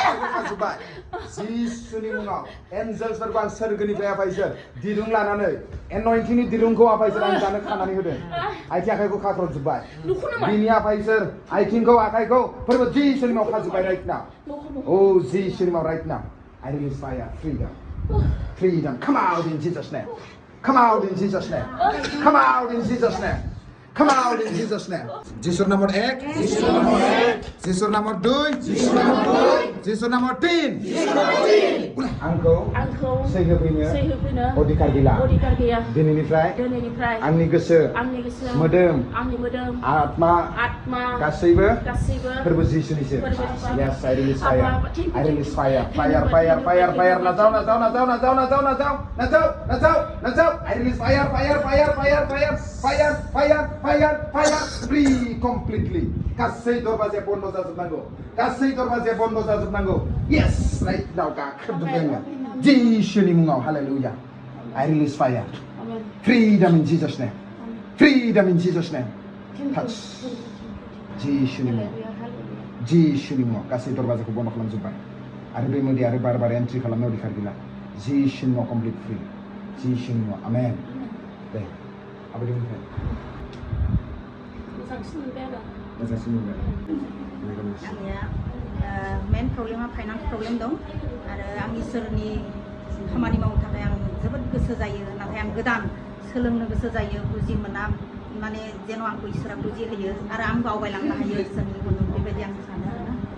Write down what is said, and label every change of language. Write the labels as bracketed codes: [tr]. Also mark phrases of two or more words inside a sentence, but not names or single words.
[brx] जिसुनि मुङाव एन्जेल्सफोरखौ आं सोरगोनिफ्राय आफायसोर दिरुं लानानै एन'इन्टिंनि दिरुंखौ आफायसोर आं दानो खानानै होदों आथिं आखाइखौ खाख्रबजोब्बाय बिनि आफायसोर आथिंखौ आखाइखौ फोरबो जिसुनि मुङाव खाजोब्बाय [en] right now [brx] जिसुनि मुङाव [en] right now I release fire freedom come out in Jesus name come out in Jesus name [brx] जिसुर नम्बर 1 जिसुर नम्बर 2 जिसुर नम्बर 3 आंखौ सै होफैनो अधिकार गैया दिनैनिफ्राय आंनि गोसो मोदोम आत्मा गासैबो फोरबो जिसुनिसो [en] yes I release fire [brx] नाजाव [en] I release fire free completely [brx] गासै दरवाजाया बन्द जाजोबनांगौ [en] yes right now [brx] गाखोजोबदों जिसुनि मुङाव [en] hallelujah I release fire freedom in Jesus name touch [brx] जिसुनि मुङाव गासै दरवाजाखौ बन्द खालामजोबबाय आरो बे मोदै आरो बार एन्ट्रि खालामनो अधिकार गैला जिसुनि मुङाव [en] complete free [brx] जिसुनि मुङाव आमेन दे आबादिनिफ्राय आंनिया मेन प्रब्लेमा [en] finance problem [brx] दं आरो आं इसोरनि खामानि मावनो थाखाय आं जोबोद गोसो जायो नाथाय आं गोदान सोलोंनो गोसो जायो बुजि मोना माने जेन' आंखौ इसोरा बुजि होयो आरो आं आवगायलांनो हायो इसोरनि गुन बेबायदि आं सानो आरोना